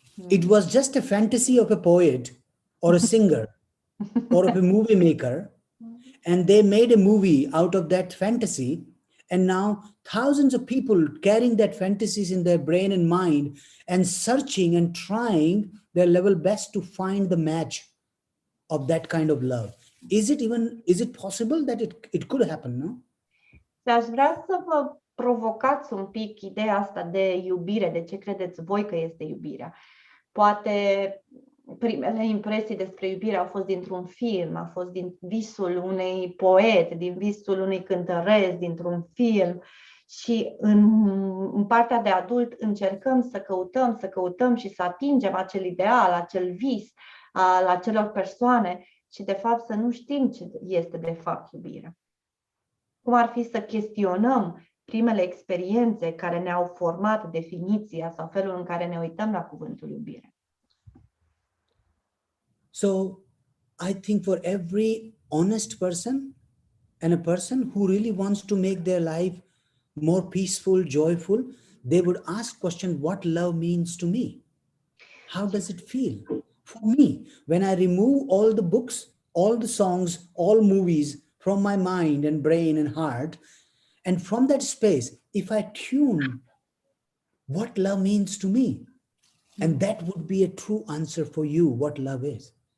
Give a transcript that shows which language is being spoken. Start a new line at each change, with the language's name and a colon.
English: It was just a fantasy of a poet or a singer or of a movie maker, and they made a movie out of that fantasy, and now thousands of people carrying that fantasies in their brain and mind and searching and trying their level best to find the match of that kind of love. Is it possible that it could happen, no?
Romanian: Aș vrea să vă provocați un pic ideea asta de iubire, de ce credeți voi că este iubirea. Poate primele impresii despre iubire au fost dintr-un film, a fost din visul unei poet, din visul unei cântăreți, dintr-un film, și în partea de adult încercăm să căutăm și să atingem acel ideal, acel vis al acelor persoane și de fapt să nu știm ce este de fapt iubirea. Cum ar fi să chestionăm primele experiențe care ne-au format definiția sau felul în care ne uităm la cuvântul iubire.
English: So, I think for every honest person and a person who really wants to make their life more peaceful, joyful, they would ask question, what love means to me? How does it feel? For me, when I remove all the books, all the songs, all movies from my mind and brain and heart, and from that space, if I tune what love means to me, and that would be a true answer for you, what love is.